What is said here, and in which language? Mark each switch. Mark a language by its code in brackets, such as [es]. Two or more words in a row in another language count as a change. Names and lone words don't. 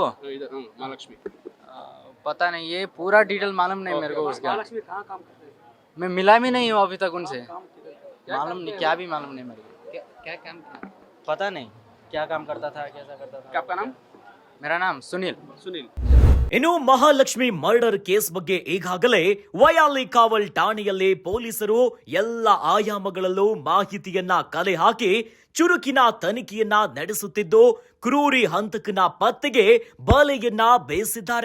[hi] इधर? महालक्ष्मी। पता नहीं, ये पूरा डिटेल मालूम नहीं मेरे को उसका। महालक्ष्मी कहाँ काम करते हैं? मैं मिला भी नहीं हूँ अभी तक उनसे, मालूम नहीं, क्या भी मालूम नहीं मेरे को। क्या काम, पता नहीं क्या काम करता था, कैसा करता था। आपका नाम? मेरा नाम सुनील। सुनील। [kn] ಇನ್ನು ಮಹಾಲಕ್ಷ್ಮಿ [en] murder case [kn] ಬಗ್ಗೆ ಈಗಾಗಲೇ ವಯಾಲಿ ಕಾವಲ್ ಠಾಣೆಯಲ್ಲಿ ಪೊಲೀಸರು ಎಲ್ಲ ಆಯಾಮಗಳಲ್ಲೂ ಮಾಹಿತಿಯನ್ನ ಕಲೆ ಹಾಕಿ ಚುರುಕಿನ ತನಿಖೆಯನ್ನ ನಡೆಸುತ್ತಿದ್ದು ಕ್ರೂರಿ ಹಂತಕನ ಪತ್ತೆಗೆ ಬಲೆಯನ್ನ ಬೇಯಿಸಿದ್ದಾರೆ.